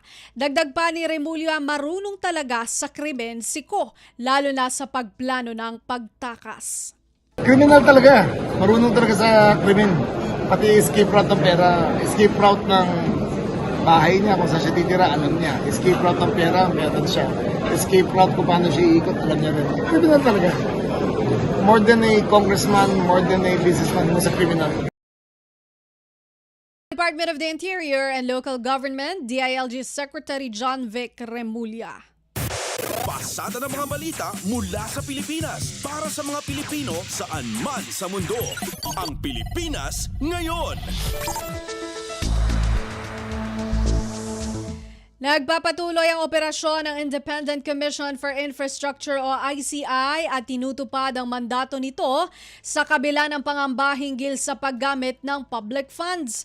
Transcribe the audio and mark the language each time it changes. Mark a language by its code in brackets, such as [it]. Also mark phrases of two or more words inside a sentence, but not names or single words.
[tl] Dagdag pa ni Remulla, marunong talaga sa krimen si Ko, lalo na sa pagplano ng pagtakas. Criminal talaga. Marunong talaga sa krimen. Pati [en] escape route [tl] ng pera, [en] escape route [tl] ng bahay niya, kung saan siya titira, alam niya. [en] Escape route [tl] ng pera, meron siya. [en] Escape route [tl] kung paano siya iikot, alam niya rin. Criminal talaga. [en] More than a congressman, more than a businessman, [tl] mo sa criminal. Department of the Interior and Local Government, DILG Secretary John Vic Remulla. Pasada ng mga balita mula sa Pilipinas para sa mga Pilipino saan man sa mundo. Ang Pilipinas ngayon. Nagpapatuloy ang operasyon ng Independent Commission for Infrastructure o ICI at tinutupad ang mandato nito sa kabila ng pangamba hinggil sa paggamit ng [en] public funds.